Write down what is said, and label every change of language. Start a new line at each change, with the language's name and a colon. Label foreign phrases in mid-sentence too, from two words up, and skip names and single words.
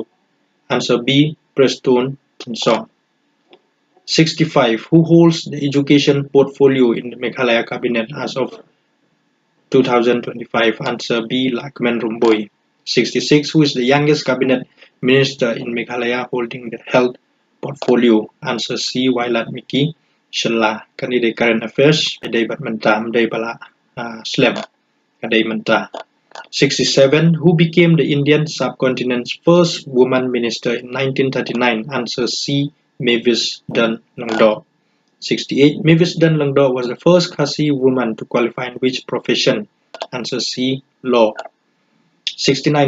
English: Answer B. Preston Song. 65. Who holds the education portfolio in the Meghalaya cabinet as of 2025? Answer B. Lakman Rumboy. 66. Who is the youngest cabinet minister in Meghalaya holding the health portfolio? Answer C. Wailat Miki Shala. Candidate current affairs.
Khasi: Medai Batmanta. Medai Bala Slem. Kadai Manta.
English: 67. Who became the Indian subcontinent's first woman minister in 1939? Answer C. Mavis Dun Langdor. 68. Mavis Dun Langdor was the first Khasi woman to qualify in which profession? Answer C. Law. 69.